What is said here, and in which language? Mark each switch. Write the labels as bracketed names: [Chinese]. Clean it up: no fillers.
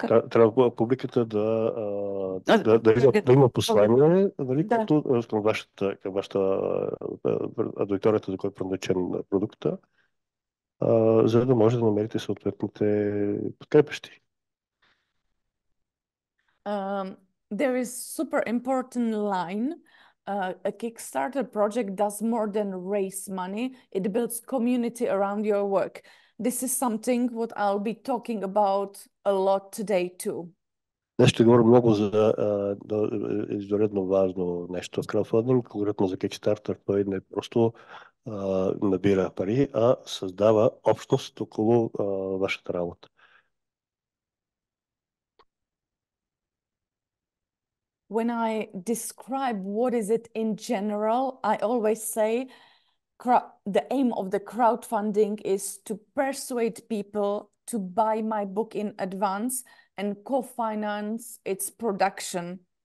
[Bulgarian] Трябва публиката да има послание, като към вашата аудиторията, за която е предназначен продукта, за да може да намерите съответните подкрепящи. [English] There is super important line. A Kickstarter project does more than raise money. It builds community around your work. This is something what I'll be talking about a lot today too. [Bulgarian] Днес ще говоря много за извънредно важно нещо в краудфандинг, конкретно за Kickstarter. Той не просто набира пари, а създава общност около вашата работа. [English] When I describe what is it in general, I always say the aim of the crowdfunding is to persuade people to buy my book in advance and co-finance its production.